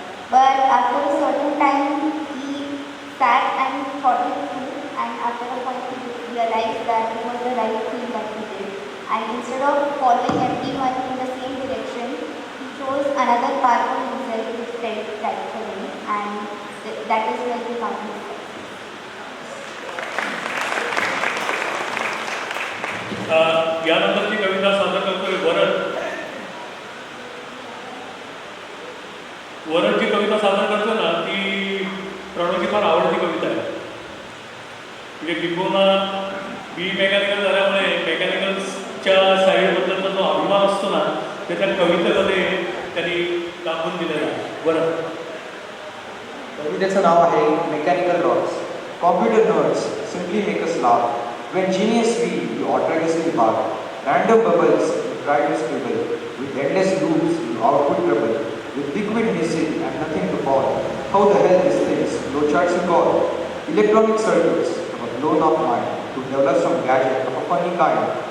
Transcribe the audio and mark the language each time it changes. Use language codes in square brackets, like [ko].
[en] But after a certain time, he sat and thought it through, and after a point, he realized that it was the right thing that he did. And instead of following everyone in the same direction, he chose another path for himself which felt right for him, and that is where he found his success. [mr] यानंतरची कविता सादर करतोय वरण. वरण जी कविता सादर करतो ना ती प्रणवची फार आवडती कविता आहे. म्हणजे किंबहुना बी मेकॅनिकल झाल्यामुळे मेकॅनिकलच्या साईडबद्दलचा जो अभिमान असतो ना ते त्या कवितेमध्ये त्यांनी दाखवून दिलेला आहे. वरण. कवितेचं नाव आहे mechanical Roxx. [en] Computer nerds simply make us laugh. When genius we outrageously bark. Random bubbles you try to scribble. With endless loops you output trouble. With liquid missing and nothing to fall. How the hell these things, no charts you call. Electronic circuits from a blown off mind to develop some gadget of a funny kind.